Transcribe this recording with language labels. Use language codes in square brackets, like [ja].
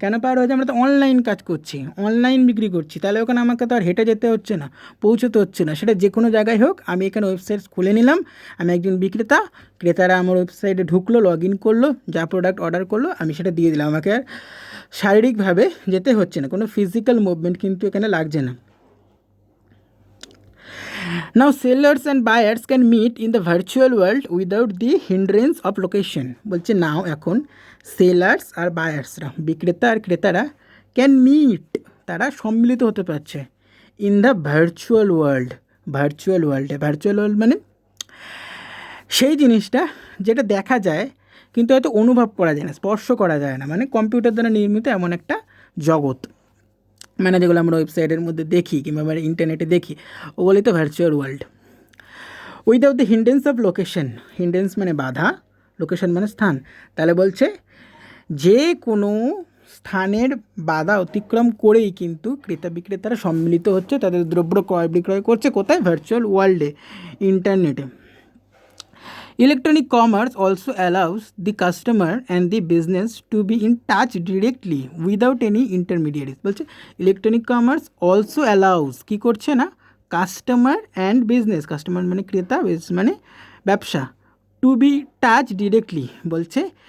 [bn] কেন পার হয়ে যায়? আমরা তো অনলাইন কাজ করছি, অনলাইন বিক্রি করছি, তাহলে ওখানে আমাকে তো আর হেঁটে যেতে হচ্ছে না, পৌঁছতে হচ্ছে না, সেটা যে কোনো জায়গায় হোক। আমি এখানে ওয়েবসাইট খুলে নিলাম, আমি একজন বিক্রেতা, ক্রেতারা আমার ওয়েবসাইটে ঢুকলো, লগ ইন করলো, যা প্রোডাক্ট অর্ডার করলো আমি সেটা দিয়ে দিলাম, আমাকে আর শারীরিকভাবে যেতে হচ্ছে না, কোনো ফিজিক্যাল মুভমেন্ট কিন্তু এখানে লাগছে না। [en] Now sellers and buyers can meet in the virtual world without the hindrance of location. [bn] বলছে নাও এখন সেলার্স আর বায়ার্সরা, বিক্রেতা আর ক্রেতারা, [en] can meet, [bn] তারা সম্মিলিত হতে পারছে, [en] in the virtual world, [bn] virtual world মানে সেই জিনিসটা যেটা দেখা যায় কিন্তু হয়তো অনুভব করা যায় না, স্পর্শ করা যায় না, মানে কম্পিউটার দ্বারা নির্মিত এমন একটা জগৎ, মানে যেগুলো আমরা ওয়েবসাইটের মধ্যে দেখি কিংবা আমরা ইন্টারনেটে দেখি, ওগুলোই তো virtual world. [en] without the hindrance of location, [bn] হিন্ডেন্স মানে বাধা, লোকেশন মানে স্থান। তাহলে বলছে যে কোনো স্থানের বাধা অতিক্রম করেই কিন্তু ক্রেতা বিক্রেতারা সম্মিলিত হচ্ছে, তাদের দ্রব্য ক্রয় বিক্রয় করছে, কোথায়? ভার্চুয়াল ওয়ার্ল্ডে, ইন্টারনেটে। [en] Electronic commerce also allows the customer and the business to be in touch directly without any intermediaries. [bn] বলছে [en] electronic commerce also allows, [bn] কী করছে না, [en] customer and business, [bn] কাস্টমার মানে ক্রেতা, বিজনেস মানে ব্যবসা, [en] to be touch directly, [bn] বলছে